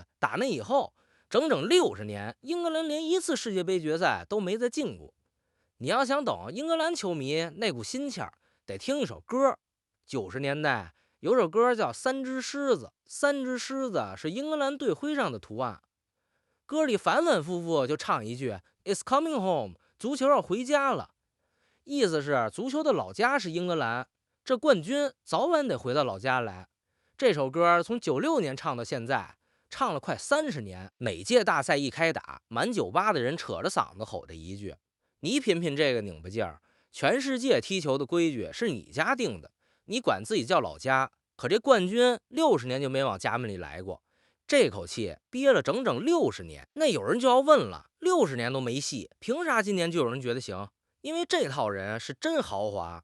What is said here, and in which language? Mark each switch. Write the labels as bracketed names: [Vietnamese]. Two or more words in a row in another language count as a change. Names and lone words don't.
[Chinese] 打那以後整整60年，英格兰連一次世界杯決賽都沒再進過。你要想懂英格蘭球迷那股心氣兒，得聽一首歌。90年代有首歌叫《3隻獅子》，3隻獅子是英格蘭隊徽上的圖案。歌裡反反复复就唱一句 [English] It's coming home， [Chinese] 足球要回家了。意思是足球的老家是英格蘭，這冠軍早晚得回到老家來。這首歌從96年唱到現在，唱了快30年。每屆大賽一開打，滿酒吧的人扯着嗓子吼的一句，你品品這個擰巴勁兒，全世界踢球的規矩是你家定的，你管自己叫老家，可這冠軍60年就沒往家門裡來過。這口氣憋了整整60年。那有人就要問了，60年都沒戲，憑啥今年就有人覺得行？因為這套人是真豪華。